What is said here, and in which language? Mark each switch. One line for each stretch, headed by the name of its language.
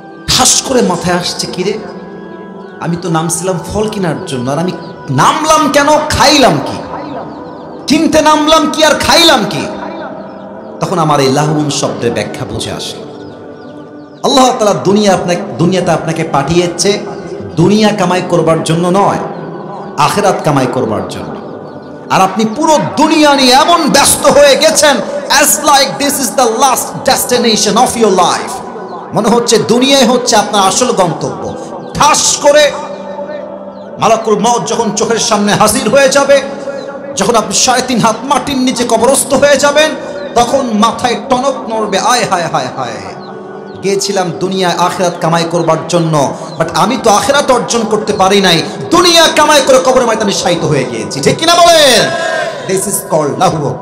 Bangla: ঠাস করে মাথায় আসছে, কিরে আমি তো নামছিলাম ফল কেনার জন্য, আর আমি নামলাম কেন, খাইলাম কি? কিনতে নামলাম কি আর খাইলাম কি? তখন আমার এই লাহুন শব্দের ব্যাখ্যা বুঝে আসলো। আল্লাহ তাআলা দুনিয়াতে আপনাকে পাঠিয়েছে দুনিয়া কামাই করবার জন্য নয়, আখিরাত কামাই করবার জন্য। আর আপনি পুরো দুনিয়া নিয়ে এমন ব্যস্ত হয়ে গেছেন,
English: as like this is the last destination of your life।
Bangla: মনে হচ্ছে দুনিয়ায় হচ্ছে আপনার আসল গন্তব্য। ঠাস করে মালাকুল মউত যখন চোখের সামনে হাজির হয়ে যাবে, যখন আপনি 3.5 হাত মাটির নিচে কবরস্থ হয়ে যাবেন, তখন মাথায় টনক নড়বে, আয় হায় হায় হায়, গিয়েছিলাম দুনিয়ায় আখিরাত কামাই করবার জন্য,
English: but
Bangla: আমি তো আখিরাত অর্জন করতে পারি নাই, দুনিয়া কামাই করে কবরের ময়দানে শায়িত হয়ে গিয়েছি। ঠিক কিনা বলেন?
English: this is called
Bangla: লাহু।